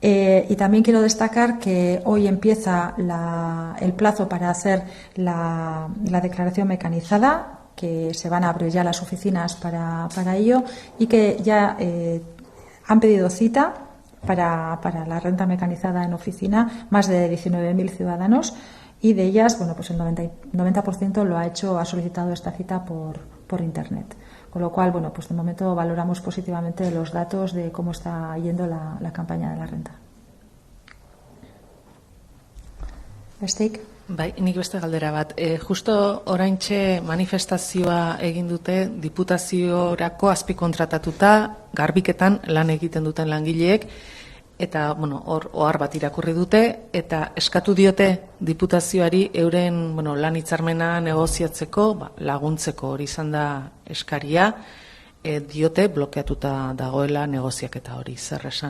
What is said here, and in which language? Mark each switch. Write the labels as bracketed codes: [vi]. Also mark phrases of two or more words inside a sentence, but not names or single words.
[es] Y también quiero destacar que hoy empieza el plazo para hacer la declaración mecanizada, que se van a abrir ya las oficinas para ello, y que ya han pedido cita para la renta mecanizada en oficina más de 19.000 ciudadanos, y de ellas, bueno, pues el 90% ha solicitado esta cita por Internet. Con lo cual, bueno, pues de momento valoramos positivamente los datos de cómo está yendo la campaña de la renta. [eu] Besteik? Bai, nik beste galdera bat. Justo oraintxe manifestazioa egin dute diputaziorako azpikontratatuta garbiketan lan egiten duten langileek, eta hor ohar bat irakurri dute, eta eskatu diote diputazioari euren lan hitzarmena negoziatzeko, laguntzeko, hori izan da eskaria, diote blokeatuta dagoela negoziaketa hori, zer esan?